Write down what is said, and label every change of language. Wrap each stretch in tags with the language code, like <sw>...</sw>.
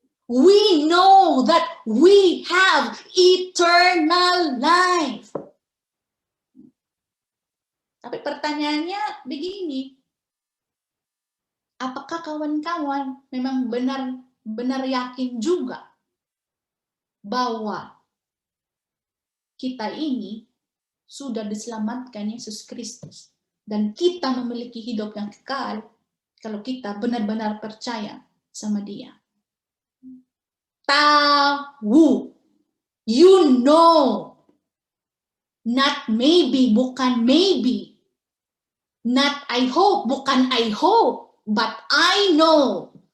<en>We know that we have eternal life.</en> <id>Tapi pertanyaannya begini, apakah kawan-kawan memang benar-benar yakin juga bahwa kita ini sudah diselamatkan Yesus Kristus dan kita memiliki hidup yang kekal kalau kita benar-benar percaya sama Dia?</id> <en>Tahu, you know, not maybe, bukan maybe. Not I hope, bukan I hope, but I know.</en>